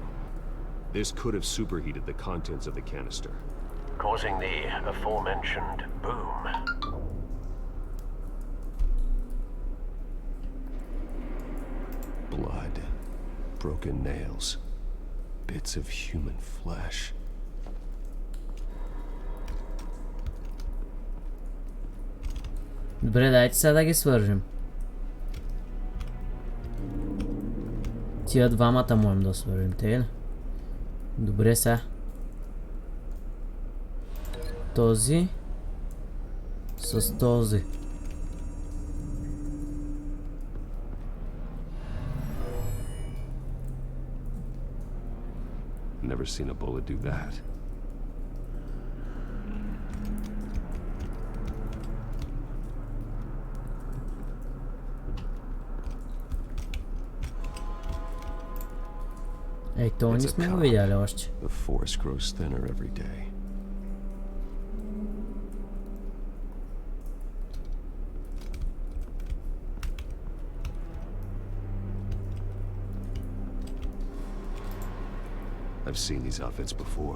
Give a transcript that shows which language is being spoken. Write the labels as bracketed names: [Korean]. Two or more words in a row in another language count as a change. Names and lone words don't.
[English] This could have superheated the contents of the canister, Causing the aforementioned boom. Blood. Broken nails. Bits of human flesh. [Bulgarian] Добре, дайте сега да ги свържем. Тия двамата можем да свържем, те ли? Добре сега. Този с този. [English] Never seen a bullet do that. [Bulgarian] Ей, то не сме го видяли още. [English] The force grows thinner every day. I've seen these outfits before.